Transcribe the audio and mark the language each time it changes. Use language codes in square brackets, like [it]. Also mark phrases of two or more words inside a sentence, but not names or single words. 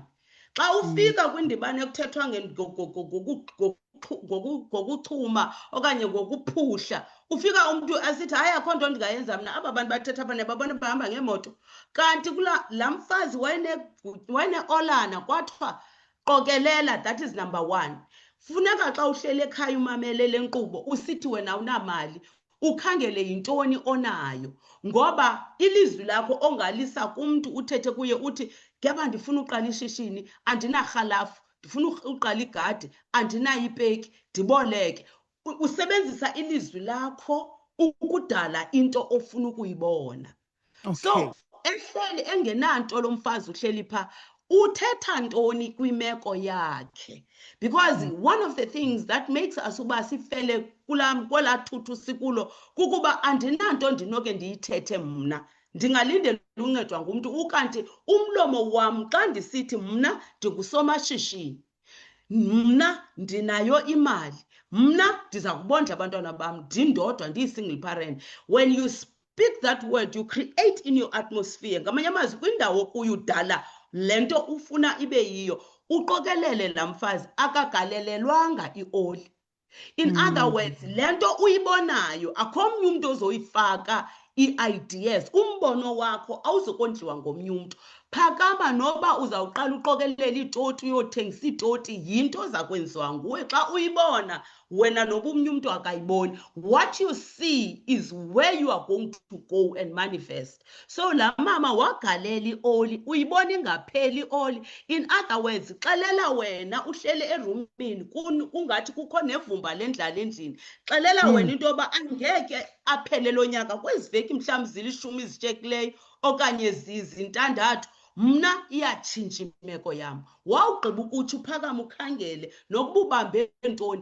[xh] Xa ufika kwindibano ekuthethwa ngokuchuma okanye ngokuphuhla. Ufika umuntu asithi hayi akho nto ndingayenza mna, aba bantu bathetha apha nebabona bahamba ngeemoto. Kanti laa mfazi wayene-olana kwathiwa qokelela, [en] that is number one. [xh] Funeka xa uhlele ekhaya umamele le nkqubo usithi wena awunamali, ukhangele yintoni onayo, ngoba ilizwi lakho ongalisa kumntu uthethe kuye uthi ngeba ndifuna uqala ishishini andinarhalafu, ndifuna uqala igadi andinayo ipeki, ndiboleke. Usebenzisa ilizwi lakho ukudala into ofuna ukuyibona. [en] Okay. [xh] So ehleli engenanto lo mfazi uhleli pha, uthetha ntoni kwimeko yakhe? [en] Because one of the things that makes us [xh] uba sifele kwelaa thuthu sikulo kukuba andinanto ndinoke ndiyithethe mna, ndingalindela uncedwa ngumntu. Ukanti umlomo wam xa ndisithi mna ndingusomashishini, mna ndinayo imali, mna ndiza kubondla abantwana bam ndindodwa ndiyi- [en] single parent. When you speak that word, you create in your atmosphere. [xh] Ngamanye amazwi kwindawo kuyo udala le nto ufuna ibe yiyo. Uqokelele laa mfazi akagalelelwanga ioli. [en] In other words, [xh] le nto uyibonayo akho omnye umntu ozoyifaka ii-ideas. Umbono wakho awuzokondliwa ngomnye umntu. Phakama noba uzawuqala uqokelele iitoti uyothengisa iitoti, yinto oza kwenziwa nguwe xa uyibona wena noba omnye umntu akayiboni. [en] What you see is where you are going to go and manifest. [xh] So laa mama wagalela ioli, uyibona ingapheli ioli. [en] In other words, [xh] xelela wena uhlele erumini kungathi kukho nevumba lendlala endlini, xelela wena into yoba angeke aphele lo nyaka kwezi veki mhlawumbi zilishumi izityekileyo okanye zintandathu, mna iyatshintsha imeko yam. Wawugqiba ukuthi uphakame ukhangele nokuba ubambe ntoni.